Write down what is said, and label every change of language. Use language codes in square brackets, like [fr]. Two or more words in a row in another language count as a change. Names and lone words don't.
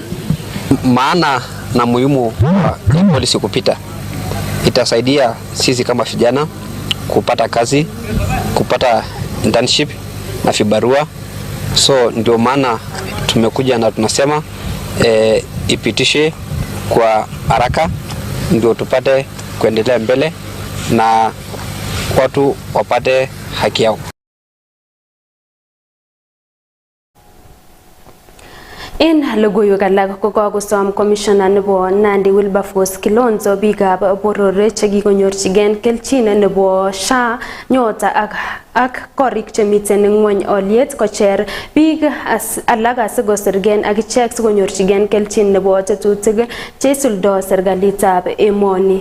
[sw] Maana na muhimu ya polisi kupita, itasaidia sisi kama vijana kupata kazi, kupata internship na vibarua. So ndio maana tumekuja na tunasema ipitishe kwa haraka ndio tupate kuendelea mbele na watu wapate haki yao. [kln] En logoiwek alak ko kakosom commissioner nebo Nandi Wilberforce Kilonzo biikab boror chekikonyorchigen kelchin nebo SHA nyota ak korik chemiten ngwony olyet kocher biik alak asikosirgen ak ichek sikonyorchigen kelchin nebo tetutik cheisuldo serikalitab emoni.